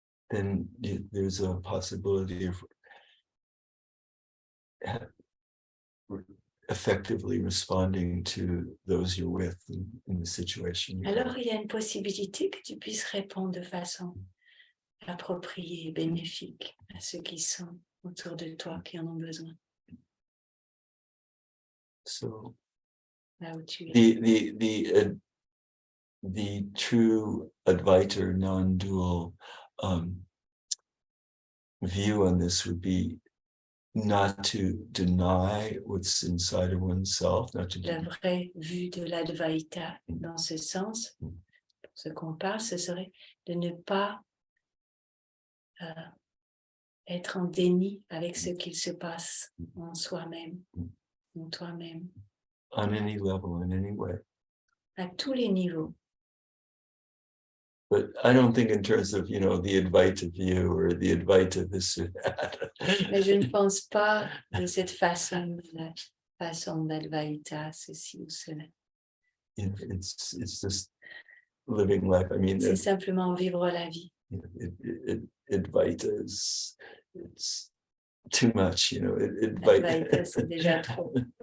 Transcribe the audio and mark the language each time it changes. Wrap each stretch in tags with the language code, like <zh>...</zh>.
<en>Then there's a possibility of effectively responding to those you're with in the situation.</en> <fr>Alors il y a une possibilité que tu puisses répondre de façon appropriée et bénéfique à ceux qui sont autour de toi, qui en ont besoin.</fr> <en>So</en> <fr>Là où tu es.</fr> <en>the true Advaita non-dual view on this would be not to deny what's inside of oneself, not to</en> <fr>La vraie vue de l'Advaita dans ce sens, pour ce qu'on parle, ce serait de ne pas être en déni avec ce qu'il se passe en soi-même, en toi-même,</fr> <en>on any level, in any way.</en> <fr>à tous les niveaux.</fr> <en>But I don't think in terms of, you know, the Advaita view or the Advaita this or that.</en> <fr>Mais je ne pense pas de cette façon, la façon d'Advaita, ceci ou cela.</fr> <en>You know, it's just living life. I mean,</en> <fr>C'est simplement vivre la vie.</fr> <en>Advaita it's too much, you know,</en> <fr>L'Advaita, c'est déjà trop.</fr>